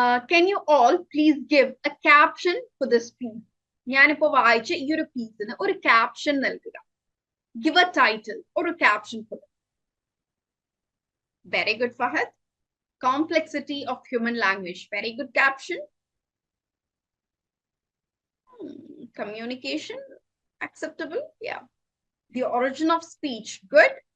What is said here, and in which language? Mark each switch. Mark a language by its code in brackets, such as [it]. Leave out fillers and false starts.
[en] Can you all please give a caption for this piece? [ml] ഞാനിപ്പോ വായിച്ച ഈ ഒരു പീസിന് ഒരു ക്യാപ്ഷൻ നൽകുക. [en] Give a title or a caption for it. Very good, Fahad. Complexity of human language. Very good caption. Communication. Acceptable. Yeah. The origin of speech. Good.